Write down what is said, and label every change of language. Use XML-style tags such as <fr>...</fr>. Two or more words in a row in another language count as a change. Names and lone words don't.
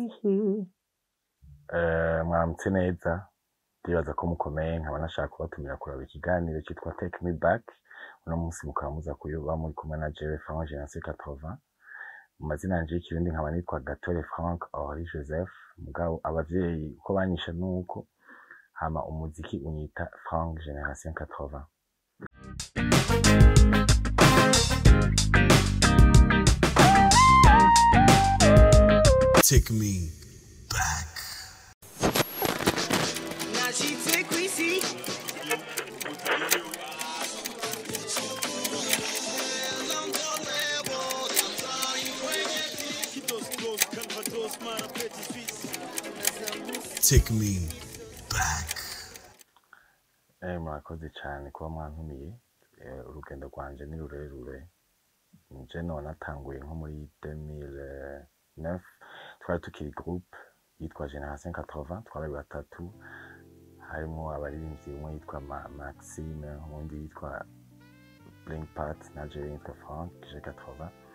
<rn>mwaramutse neza ndibaza ko mukomeye nkaba nashaka kubatumira kuraba ikiganiro cyitwa Take Me Back uno munsi mukaba muza kuyoba muri kumwe na jewe Franck G80 mu mazina yanje y'ikirundi nkaba nitwa Gatore Franck Henri Joseph mugabo abavyeyi uko banyisha nuko hama umuziki unyita Franck Génération 80.</rn> <en>Take me back. Now she take we see. Take me back.</en> <rn>Murakoze cyane kuba mwantumiye urugendo rwanje ni rurerure nje none natanguye nko muri 2009 twari tukiri groupe yitwa Génération 80 twari batatu harimo abaririmbyi umwe yitwa Maxime undi yitwa Blinkpat na jewe yitwa Franck G80</rn>